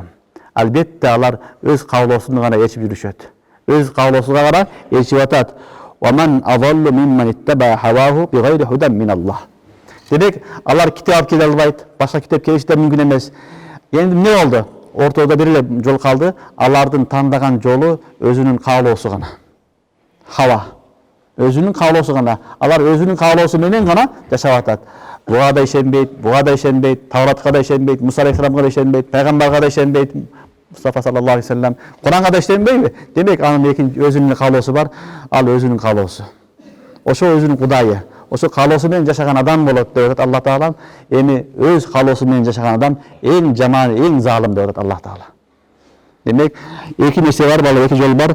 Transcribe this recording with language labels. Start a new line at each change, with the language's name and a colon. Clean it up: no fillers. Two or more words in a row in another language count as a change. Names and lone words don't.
Kyrgyz: Албетте алар өз каалоосун гана ээрчип жүрүшөт. Өз каалоосуна гана ээрчип атат.
Arabic: ومن أضل ممن اتبع هواه بغير هدى من الله.
Kyrgyz: Демек, алар китеп алып келе албайт, башка китеп келиши да мүмкүн эмес. Эми эмне болду? Ортодо бир эле жол калды. Алардын тандаган жолу өзүнүн каалоосу гана. Хава. Өзүнүн каалоосу гана. Алар өзүнүн каалоосу менен гана жашап атат. Буга да ишенбейт, Тавратка да ишенбейт, Муса алейхиссаламга да ишенбейт, пайгамбарга да ишенбейт, Мустафа
Arabic: صلى الله عليه وسلم,
Kyrgyz: Куранга да ишенбейби? Демек, анын экинчи өзүнүн каалоосу бар, ал өзүнүн каалоосу. Ошо өзүнүн кудайы. Ошо каалоосу менен жашаган адам болот деп атат Алла таала. Эми өз каалоосу менен жашаган адам эң жаман, эң залым деп атат Алла таала. Демек, эки нерсе бар, бала эки жол бар.